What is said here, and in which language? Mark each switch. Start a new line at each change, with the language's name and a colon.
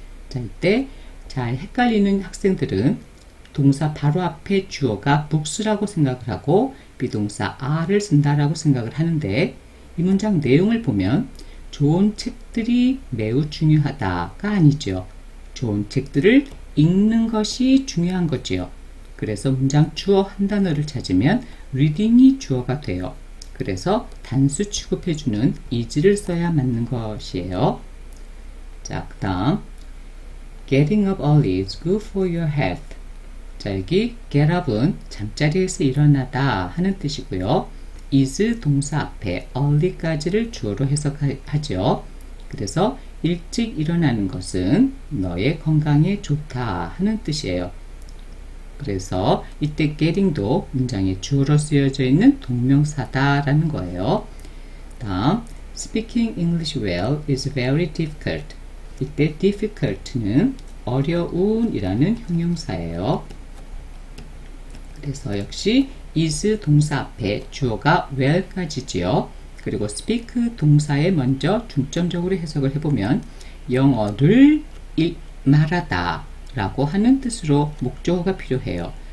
Korean: 자, 이때 잘 헷갈리는 학생들은 동사 바로 앞에 주어가 books라고 생각을 하고 비동사 are를 쓴다라고 생각을 하는데 이 문장 내용을 보면 좋은 책들이 매우 중요하다가 아니죠. 좋은 책들을 읽는 것이 중요한 거지요. 그래서 문장 주어 한 단어를 찾으면 reading이 주어가 돼요. 그래서 단수 취급해주는 is를 써야 맞는 것이에요. 자, 그 다음
English: Getting up early is good for your health.
Korean: 자, 여기 get up은 잠자리에서 일어나다 하는 뜻이고요. is 동사 앞에 early까지를 주어로 해석하죠. 그래서 일찍 일어나는 것은 너의 건강에 좋다 하는 뜻이에요. 그래서 이때 getting도 문장에 주어로 쓰여져 있는 동명사다 라는 거예요. 다음
English: Speaking English well is very difficult.
Korean: 이때 difficult는 어려운 이라는 형용사예요. 그래서 역시 is 동사 앞에 주어가 well까지지요. 그리고 speak 동사에 먼저 중점적으로 해석을 해보면 영어를 말하다 라고 하는 뜻으로 목적어가 필요해요.